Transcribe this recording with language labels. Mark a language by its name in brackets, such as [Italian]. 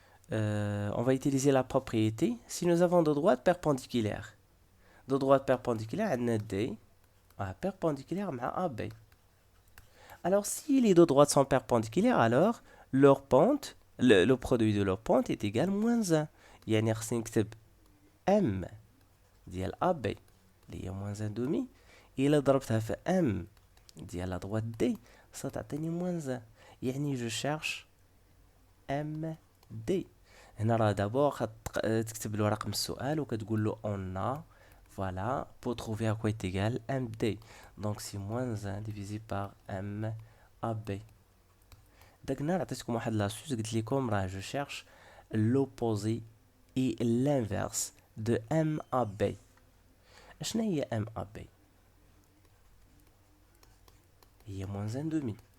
[French] On va utiliser la propriété si nous avons deux droites perpendiculaires. Deux droites perpendiculaires, on a D perpendiculaire à AB. Alors si les deux droites sont perpendiculaires, alors leur pente, le produit de leur pente est égal à moins 1. [Arabic] يعني خصني نكتب M ديال AB اللي هي moins 1 demi. إلا ضربتها في M ديال la droite D ستعطيني moins 1. [French] يعني je cherche MD. [Arabic] هنا راه دابور تكتب له رقم السؤال وكتقول له [French] on a voilà pour trouver à quoi est égal MD. Donc c'est moins 1 divisé par MAB. [Arabic] داك النهار عطيتكم واحد لاسوس قلت لكم راه [French] je cherche l'opposé et l'inverse de MAB. [Arabic] اشنا هي MAB؟ هي moins 1 demi.